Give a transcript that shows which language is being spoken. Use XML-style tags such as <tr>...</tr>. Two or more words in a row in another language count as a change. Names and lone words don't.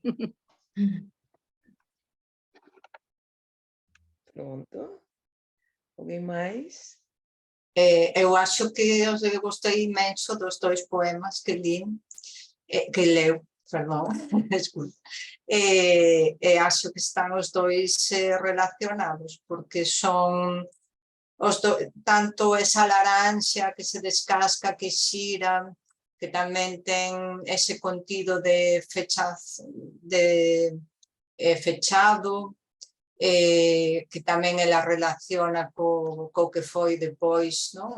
<pt>Pronto. Alguém mais? Eu acho que eu gostei imenso dos 2 poemas que li, que leu, perdão, desculpa.</pt> <gl>Acho que están os 2 relacionados, porque son tanto esa laranxa que se descasca, que xira, que tamén ten ese contido de fechado, que tamén ela relaciona co que foi depois, non?</gl>